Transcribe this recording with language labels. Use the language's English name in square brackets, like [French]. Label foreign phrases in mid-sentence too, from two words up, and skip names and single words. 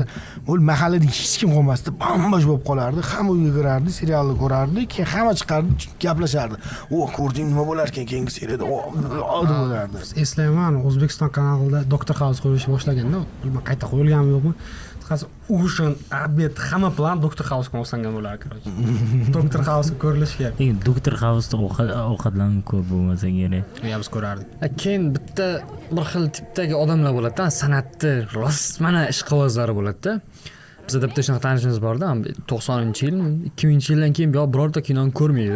[Uzbek] Bu mahallada hech kim qolmasdi, bombosh bo'lib qolardi. Hamma uyga kirardi, serialni ko'rardi, keyin hamma chiqardi, gaplashardi. "O, ko'rding nima bo'lar ekan keyingi seriyada?" bo'lardi. Eslayman, O'zbekiston kanalida Dr. House qo'yishni boshlaganda, bilmam qayta qo'yilganmi yo'qmi? Hozir ujin, obed, hamma plan Dr. House ga moslangan bo'lar kerak. Dr. House ko'rilishi kerak. Dr. House ovqatlanib ko'p bo'lmasa kerak. Biz ko'rardik. Keyin bitta bir xil tipdagi odamlar bo'ladi-da, san'atni rost mana ishqibozlari bo'ladi-da. Bizda bitta shunaqa tanishimiz bor-da, 90-yil, 2000-yildan keyin birorta kinoni ko'rmaydi.